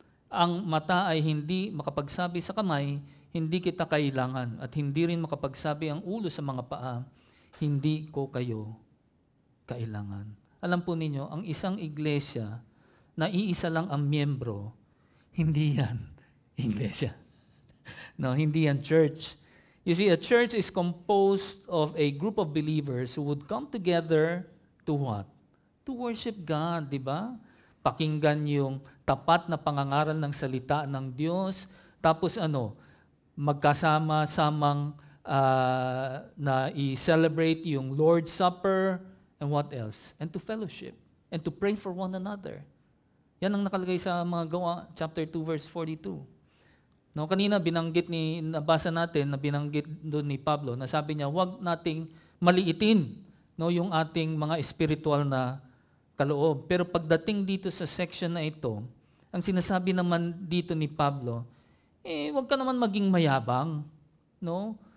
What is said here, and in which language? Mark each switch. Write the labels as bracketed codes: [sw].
[tl] Ang mata ay hindi makapagsabi sa kamay, hindi kita kailangan, at hindi rin makapagsabi ang ulo sa mga paa, hindi ko kayo kailangan. Alam po ninyo, ang isang iglesia na iisa lang ang miyembro, hindi yan iglesia. No, hindi yan church. [en] You see, a church is composed of a group of believers who would come together to what? To worship God, [tl] di ba? Pakinggan yung tapat na pangangaral ng salita ng Diyos, tapos magkasama-samang na i-celebrate yung Lord's Supper, [en] and what else? And to fellowship, and to pray for one another. [tl] Yan ang nakalagay sa mga Gawa, chapter 2, verse 42. No, kanina nabasa natin, na binanggit doon ni Pablo, na sabi niya, huwag nating maliitin yung ating mga spiritual na kaloob. Pero pagdating dito sa section na ito, ang sinasabi naman dito ni Pablo, huwag ka naman maging mayabang. No?